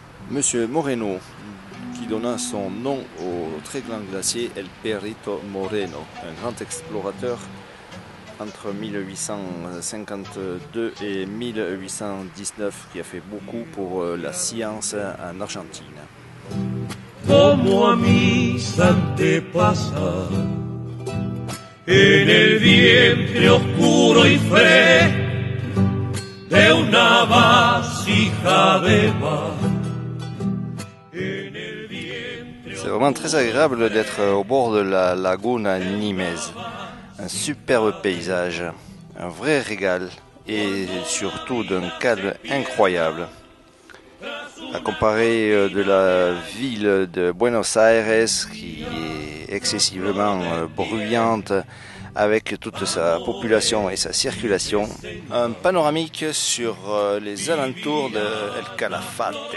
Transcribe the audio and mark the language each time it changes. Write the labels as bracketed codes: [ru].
[fr] Monsieur Moreno, qui donna son nom au très grand glacier El Perito Moreno, un grand explorateur entre 1852 et 1819 qui a fait beaucoup pour la science en Argentine. [es] Como a mis antepasados, en el vientre oscuro y fresco de una vasija de mar. [fr] C'est vraiment très agréable d'être au bord de la lagune Nimes. Un superbe paysage, un vrai régal et surtout d'un calme incroyable. À comparer de la ville de Buenos Aires qui est excessivement bruyante avec toute sa population et sa circulation, un panoramique sur les alentours de El Calafate.